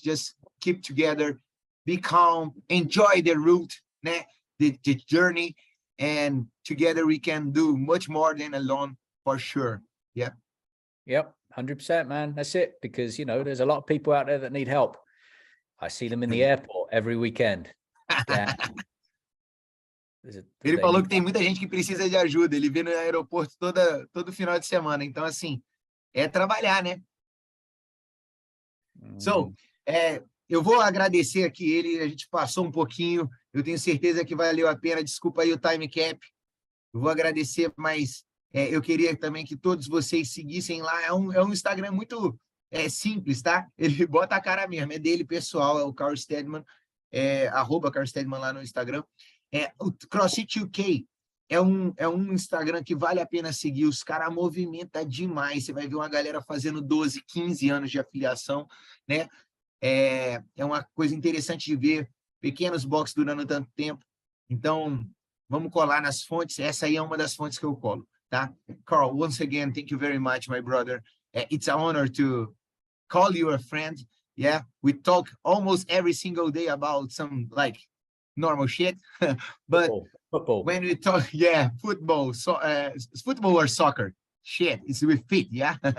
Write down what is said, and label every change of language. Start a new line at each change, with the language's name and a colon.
English: Just keep together, be calm, enjoy the route, the journey, and together we can do much more than alone, for sure. Yeah. Yep, 100%, man. That's it. Because, you know, there's a lot of people out there that need help. I see them in the airport every weekend. Yeah.
Portuguese: Ele falou que tem muita gente que precisa de ajuda. Ele vê no aeroporto todo final de semana. Então, assim, é trabalhar, né?
English: So,
Portuguese: eu vou agradecer aqui ele. A gente passou um pouquinho. Eu tenho certeza que valeu a pena. Desculpa aí o time cap. Eu vou agradecer, mas eu queria também que todos vocês seguissem lá. É um Instagram muito simples, tá? Ele bota a cara mesmo. É dele, pessoal. É o Karl Steadman. @Karl Steadman lá no Instagram. O CrossFit UK é um Instagram que vale a pena seguir. Os caras movimentam demais. Você vai ver uma galera fazendo 12, 15 anos de afiliação, né? É uma coisa interessante de ver. Pequenos boxes durando tanto tempo. Então, vamos colar nas fontes. Essa aí é uma das fontes que eu colo, tá?
English: Karl, once again, thank you very much, my brother. It's an honor to call you a friend. Yeah, we talk almost every single day about some like normal shit, but football. When we talk, football, football or soccer, shit, it's with feet, yeah.